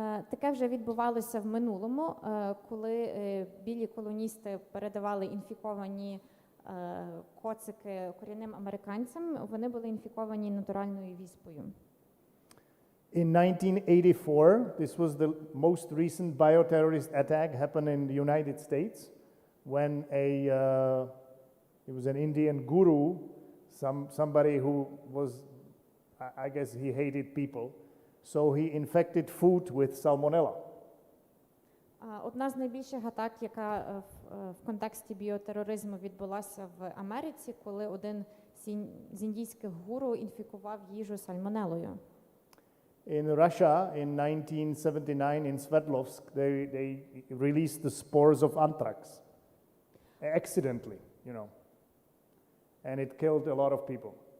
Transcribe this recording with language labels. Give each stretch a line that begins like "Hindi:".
Ukrainian: Таке вже відбувалося в минулому, коли білі колоністи передавали інфіковані коцики корінним американцям, вони були інфіковані натуральною віспою.
English: In 1984, this was the most recent bioterrorist attack happened in the United States when it was an Indian guru, somebody who was, I guess he hated people, so he infected food with salmonella.
Ukrainian: Одна з найбільших атак, яка в контексті біотероризму відбулася в Америці, коли один з індійських гуру інфікував їжу сальмонелою.
English: In Russia, in 1979, in Sverdlovsk, they released the spores of anthrax, accidentally, and it killed a lot of people.